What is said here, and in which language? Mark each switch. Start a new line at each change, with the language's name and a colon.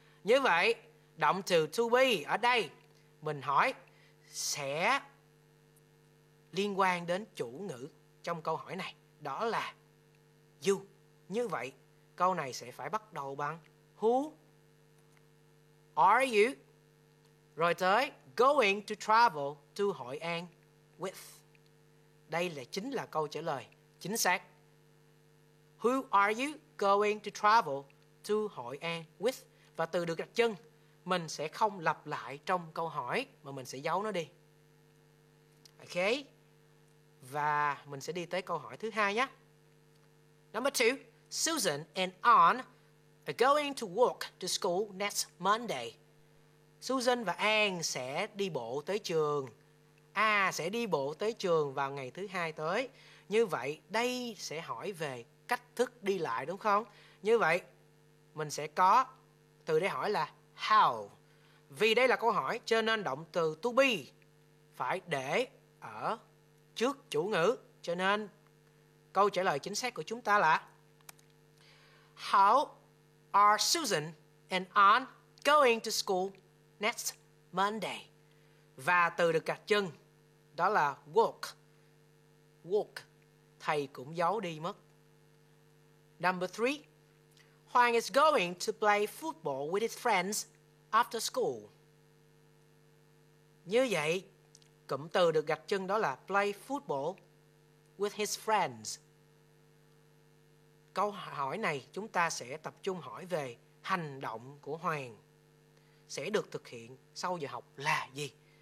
Vietnamese: Như vậy động từ to be ở đây mình hỏi sẽ liên quan đến chủ ngữ trong câu hỏi này, đó là you. Như vậy câu này sẽ phải bắt đầu bằng
English: who are you,
Vietnamese: rồi tới
English: going to travel to Hội An with.
Vietnamese: Đây chính là câu trả lời chính xác.
English: Who are you going to travel to Hội An with?
Vietnamese: Và từ được gạch chân mình sẽ không lặp lại trong câu hỏi mà mình sẽ giấu nó đi. Ok. Và mình sẽ đi tới câu hỏi thứ hai nhé.
English: Number two, Susan and Anne are going to walk to school next Monday.
Vietnamese: Susan và Anne sẽ đi bộ tới trường. Sẽ đi bộ tới trường vào ngày thứ hai tới. Như vậy đây sẽ hỏi về cách thức đi lại, đúng không? Như vậy, mình sẽ có từ để hỏi là how. Vì đây là câu hỏi cho nên động từ to be phải để ở trước chủ ngữ. Cho nên câu trả lời chính xác của chúng ta là
English: How are Susan and Anne going to school next Monday?
Vietnamese: Và từ được gạch chân đó là walk. Walk. Thầy cũng giấu đi mất.
English: Number 3. Hoàng is going to play football with his friends after school.
Vietnamese: Như vậy, cụm từ được gạch chân đó là
English: play football with his friends.
Vietnamese: Câu hỏi này chúng ta sẽ tập trung hỏi về hành động của Hoàng sẽ được thực hiện sau giờ học là gì.